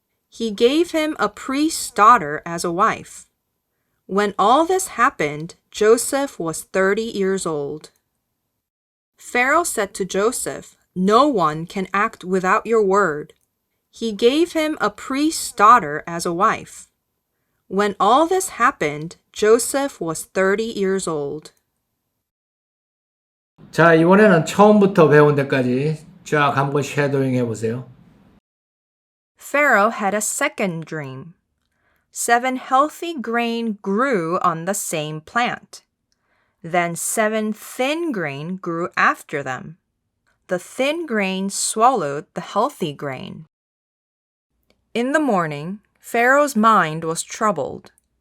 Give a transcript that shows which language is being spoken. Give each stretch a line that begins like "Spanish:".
English: He gave him a priest's daughter as a wife. When all this happened, Joseph was 30 years old. Pharaoh said to Joseph, no one can act without your word. He gave him a priest's daughter as a wife. When all this happened, Joseph was 30 years old.
Korean: 자, 이번에는 처음부터 배운 데까지 쫙 한번 쉐도잉 해보세요.
English: Pharaoh had a second dream. 7 healthy grain grew on the same plant. Then 7 thin grain grew after them. The thin grain swallowed the healthy grain. In the morning, Pharaoh's mind was troubled.